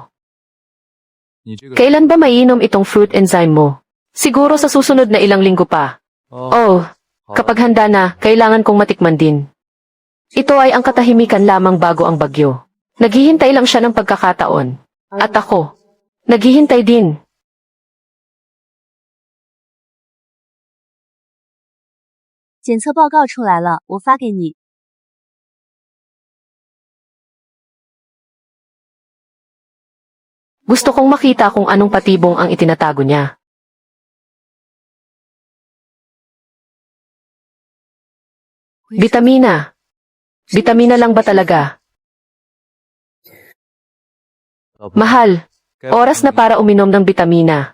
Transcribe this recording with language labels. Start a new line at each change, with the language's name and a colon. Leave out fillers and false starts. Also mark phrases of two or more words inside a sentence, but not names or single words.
Filipino: Kailan ba maiinom itong
English: fruit enzyme
Filipino: mo? Siguro sa susunod na ilang linggo pa. Oh, kapag handa na, kailangan kong matikman din. Ito ay ang katahimikan lamang bago ang bagyo. Naghihintay lang siya ng pagkakataon. At ako, naghihintay din.
Chinese: 检测报告出来了，我发给你。
Filipino: Gusto kong makita kung anong patibong ang itinatago niya. Bitamina. Bitamina lang ba talaga? Mahal, oras na para uminom ng bitamina.